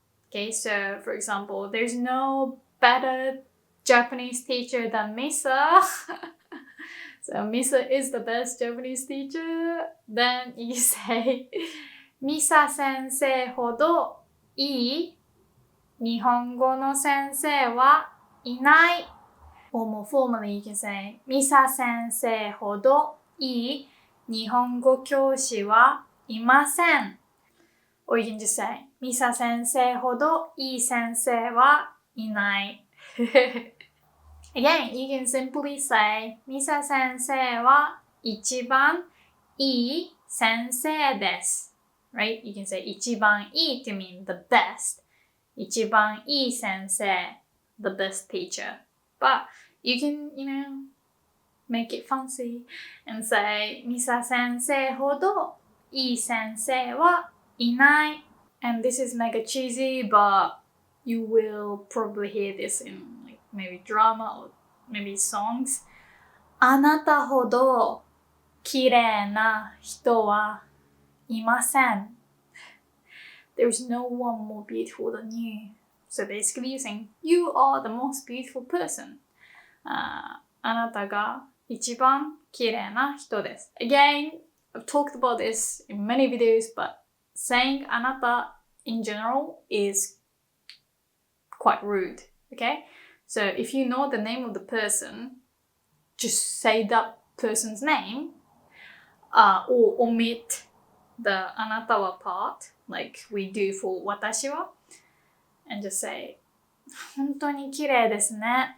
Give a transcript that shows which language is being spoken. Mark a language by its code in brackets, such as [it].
[en] Okay, so for example, there's no better Japanese teacher than Misa. So Misa is the best Japanese teacher. Then you say [ja] ミサ先生ほどいい日本語の先生はいない。 [en] Or more formally, you can say [ja] ミサ先生ほどいい日本語教師はいません。 [en] Or you can just say [ja] ミサ先生ほどいい先生はいない。 [en] Again, you can simply say [ja] ミサ先生は一番いい先生です。 [en] Right? You can say [ja] 一番いい [en] to mean the best. [ja] 一番いい先生 [en] the best teacher. But you can, make it fancy and say [ja] ミサ先生ほどいい先生はいない. [en] And this is mega cheesy, but you will probably hear this in maybe drama or maybe songs. [ja] あなたほど綺麗な人はいません. [en] There's no one more beautiful than you. So basically you're saying, you are the most beautiful person. [ja] あなたが一番綺麗な人です. [en] Again, I've talked about this in many videos, but saying [ja] あなた [en] in general is quite rude, okay? So if you know the name of the person, just say that person's name, or omit the [ja] あなたは [en] part, like we do for [ja] 私は, [en] and just say [ja] 本当に綺麗ですね.